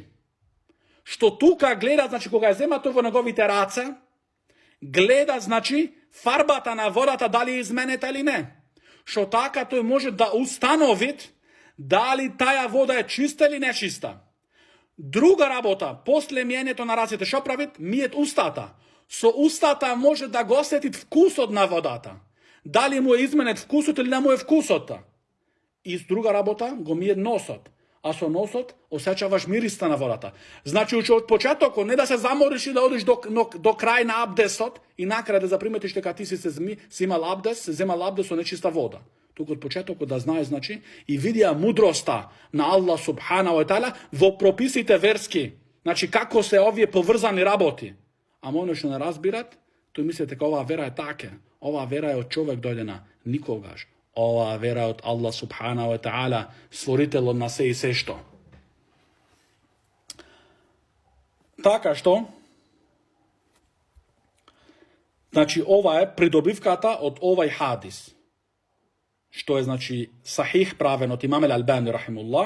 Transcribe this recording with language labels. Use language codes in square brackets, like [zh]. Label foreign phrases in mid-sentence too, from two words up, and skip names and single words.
[mk] Što tuka gleda, znači, koga zema to vo njegovite race, gleda, znači, farbata na vodata, da li je izmeneta ili ne. Što taka to može da ustanovit da li taja voda je čista ili nečista. Druga rabota, posle mijenje to na racite, što pravit? Mijet ustata. со устата може да го осетит вкусот на водата. Дали му е изменет вкусот или не му е вкусот. И друга работа го мие носот. А со носот осеќаваш мириста на водата. Значи, од почетокот не да се замориш и да одиш до крај на абдесот и накрај да заприметиш дека ти си имал абдес, се земал абдес со нечиста вода. Туку од почетокот да знаеш, значи, и видија мудроста на Аллах [ar] سبحانه وتعالى [mk] во прописите верски. Значи, како се овие поврзани работи. А мојно што не разбират, тој мислите дека оваа вера е таке. Оваа вера е од човек дојдена. Никогаш. Оваа вера е од Аллах [ar] سبحانه وتعالى, [mk] створителот на се и се што. Така што, значи, ова е придобивката од овај хадис. Што е, значи, сахих правен од имам Ал-Албани рахимуллах.